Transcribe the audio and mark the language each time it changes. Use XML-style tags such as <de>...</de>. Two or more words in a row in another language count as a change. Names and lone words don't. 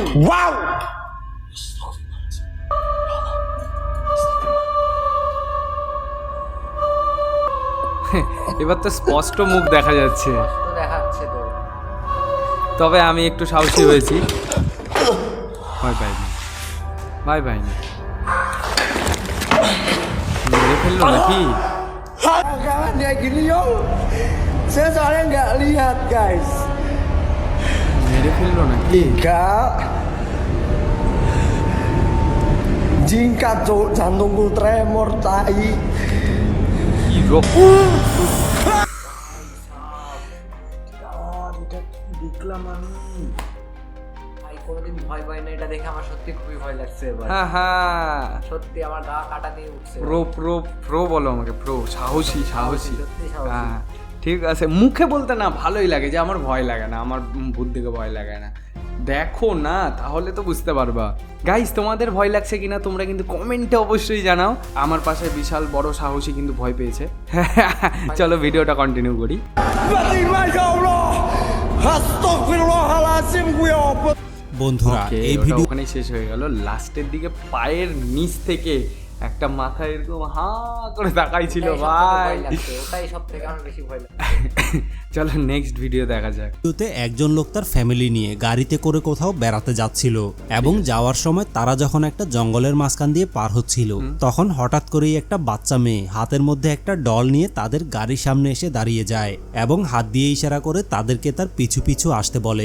<bn>এবার তো স্পষ্ট মুখ দেখা যাচ্ছে, তো দেখাচ্ছে তো। তবে আমি একটু সাহসী হয়েছি। ভয় পাইনি, ভয় পাইনি। মেরে ফেললো নাকি?</bn> <id>Jangan kayak gini yo. Saya soalnya nggak lihat guys.</id> <bn>মেরে ফেললো নাকি?</bn> <id>Enggak.</id> <jv>Jingkat cuk, jantungku tremor tai.</jv> <bn>কি রোগ? দেখলাম আমি। ভাই কোনোদিন ভয় পাই না, এটা দেখে আমার সত্যি খুবই ভয় লাগছে এবার। হ্যাঁ হ্যাঁ, সত্যি আমার গা কাটা দিয়ে উঠছে। প্রো বলো আমাকে, প্রো সাহসী সাহসী। সত্যি সাহসী। হ্যাঁ ঠিক আছে, মুখে বলতে না ভালোই লাগে যে আমার ভয় লাগে না, আমার ভূত দেখে ভয় লাগে না। দেখো না তাহলে তো বুঝতে পারবা। গাইস, তোমাদের ভয় লাগছে কিনা তোমরা কিন্তু কমেন্টে অবশ্যই জানাও। আমার পাশে বিশাল বড় সাহসী কিন্তু ভয় পেয়েছে। চলো ভিডিওটা কন্টিনিউ করি।</bn> <id>Fatimah</id> <ar>يا الله.</ar> <id>Astagfirullahalazim gue apa?</id> <bn>বন্ধুরা, Okay, এই ওটা ভিডিও ওখানেই শেষ হয়ে গেল। লাস্টের দিকে পায়ের নিচ থেকে একটা মাথা এরকম হা করে তাকাইছিল ভাই। ওটাই সব থেকে আমার বেশি ভয় লাগে। চলো নেক্সট ভিডিও দেখা যাক। ভিডিওতে একজন লোক তার ফ্যামিলি নিয়ে গাড়িতে করে কোথাও বেড়াতে যাচ্ছিল এবং যাওয়ার সময় তারা যখন একটা জঙ্গলের মাঝখান দিয়ে পার হচ্ছিল তখন হঠাৎ করেই একটা বাচ্চা মেয়ে হাতের মধ্যে একটা ডল নিয়ে তাদের গাড়ির সামনে এসে দাঁড়িয়ে যায় এবং হাত দিয়ে ইশারা করে তাদেরকে তার পিছু পিছু আসতে বলে।</bn>